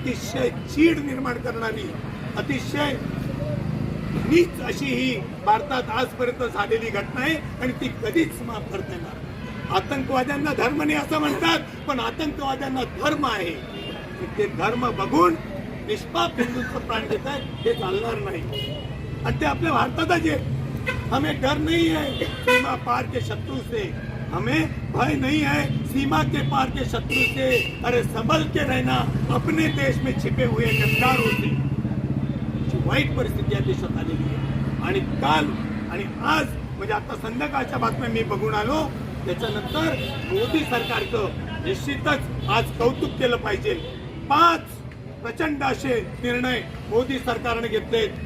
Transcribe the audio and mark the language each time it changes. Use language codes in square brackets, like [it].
[mr] अतिशय चीड निर्माण करणारी, अतिशय नीच अशी ही भारतात आजपर्यंत झालेली घटना आहे आणि ती कधीच माफ करता येणार। आतंकवाद्यांना धर्म नाही असं म्हणतात, पण आतंकवाद्यांना धर्म आहे। ते धर्म बघून निष्पाप हिंदूंचं प्राण घेत आहेत, हे चालणार नाही। आणि ते आपल्या भारतातच आहे। [hi] हमें डर नहीं है सीमा पार के शत्रु से, हमें भय नहीं है सीमा के पार के शत्रु से। अरे संभल के रहना अपने देश में छिपे हुए गद्दारों से। [mr] वाईट परिस्थिती या देशात आलेली आहे आणि काल आणि आज म्हणजे आता संध्याकाळच्या बातम्या मी बघून आलो, त्याच्यानंतर मोदी सरकारचं निश्चितच आज कौतुक केलं पाहिजे। 5 प्रचंड असे निर्णय मोदी सरकारने घेतलेत।